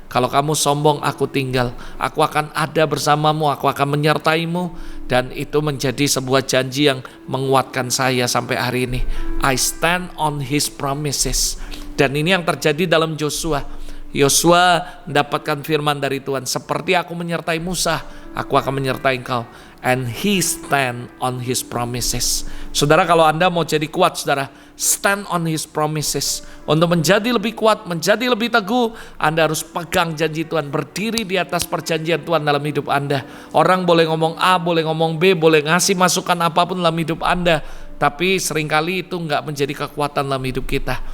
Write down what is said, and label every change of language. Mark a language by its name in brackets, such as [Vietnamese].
[Indonesian] Kalau kamu sombong, aku tinggal, aku akan ada bersamamu, aku akan menyertaimu. Dan itu menjadi sebuah janji yang menguatkan saya sampai hari ini. [English] I stand on His promises. [Indonesian] Dan ini yang terjadi dalam Joshua. Yosua mendapatkan firman dari Tuhan, seperti aku menyertai Musa, aku akan menyertai engkau. [English] And he stand on His promises. [Indonesian] Saudara, kalau Anda mau jadi kuat, saudara, [English] stand on His promises. [Indonesian] Untuk menjadi lebih kuat, menjadi lebih teguh, Anda harus pegang janji Tuhan, berdiri di atas perjanjian Tuhan dalam hidup Anda. Orang boleh ngomong A, boleh ngomong B, boleh ngasih masukan apapun dalam hidup Anda, tapi seringkali itu enggak menjadi kekuatan dalam hidup kita.